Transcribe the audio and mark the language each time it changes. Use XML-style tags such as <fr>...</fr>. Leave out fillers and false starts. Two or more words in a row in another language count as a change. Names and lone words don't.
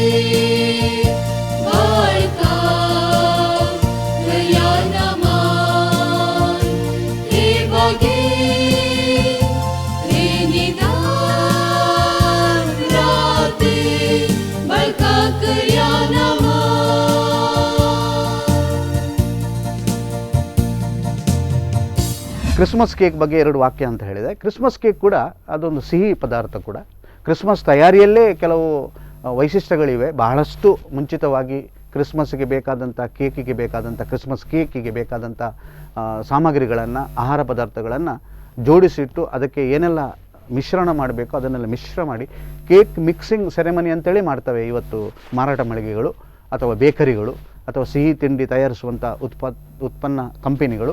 <kn>बळका कर्या नमा हे भागे हे निदान राते बळका कर्या नमा ಕ್ರಿಸ್ಮಸ್ ಕೇಕ್ ಬಗ್ಗೆ 2 ವಾಕ್ಯ ಅಂತ ಹೇಳಿದೆ. ಕ್ರಿಸ್ಮಸ್ ಕೇಕ್ ಕೂಡ ಅದೊಂದು ಸಿಹಿ ಪದಾರ್ಥ ಕೂಡ. ಕ್ರಿಸ್ಮಸ್ ತಯಾರಿಯಲ್ಲೇ ಕೆಲವು ವೈಶಿಷ್ಟ್ಯಗಳಿವೆ. ಬಹಳಷ್ಟು ಮುಂಚಿತವಾಗಿ ಕ್ರಿಸ್ಮಸ್ಗೆ ಬೇಕಾದಂಥ ಕೇಕಿಗೆ ಬೇಕಾದಂಥ ಕ್ರಿಸ್ಮಸ್ ಕೇಕಿಗೆ ಬೇಕಾದಂಥ ಸಾಮಗ್ರಿಗಳನ್ನು, ಆಹಾರ ಪದಾರ್ಥಗಳನ್ನು ಜೋಡಿಸಿಟ್ಟು ಅದಕ್ಕೆ ಏನೆಲ್ಲ ಮಿಶ್ರಣ ಮಾಡಬೇಕು ಅದನ್ನೆಲ್ಲ ಮಿಶ್ರ ಮಾಡಿ ಕೇಕ್ ಮಿಕ್ಸಿಂಗ್ ಸೆರೆಮನಿ ಅಂತೇಳಿ ಮಾಡ್ತವೆ ಇವತ್ತು ಮಾರಾಟ ಮಳಿಗೆಗಳು ಅಥವಾ ಬೇಕರಿಗಳು ಅಥವಾ ಸಿಹಿ ತಿಂಡಿ ತಯಾರಿಸುವಂಥ ಉತ್ಪನ್ನ ಕಂಪನಿಗಳು.</kn>